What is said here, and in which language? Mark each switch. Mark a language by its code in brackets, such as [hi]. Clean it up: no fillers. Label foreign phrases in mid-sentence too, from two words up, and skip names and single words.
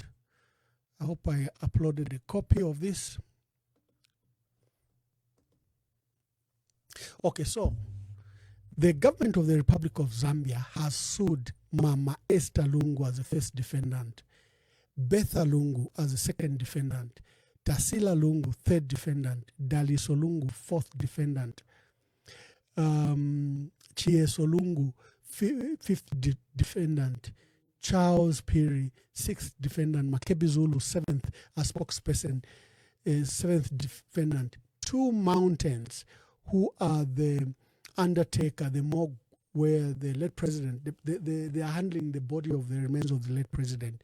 [en] I hope I uploaded a copy of this. Okay, so the government of the Republic of Zambia has sued Mama Esther Lungu as the first defendant, Betha Lungu as the second defendant, Tasila Lungu, third defendant, Daliso Lungu, fourth defendant, Chieso Lungu, fifth defendant, Charles Piri, sixth defendant, Makebi Zulu, seventh as spokesperson, seventh defendant, 2 mountains who are the undertaker, the morgue where the late president, they are handling the body of the remains of the late president.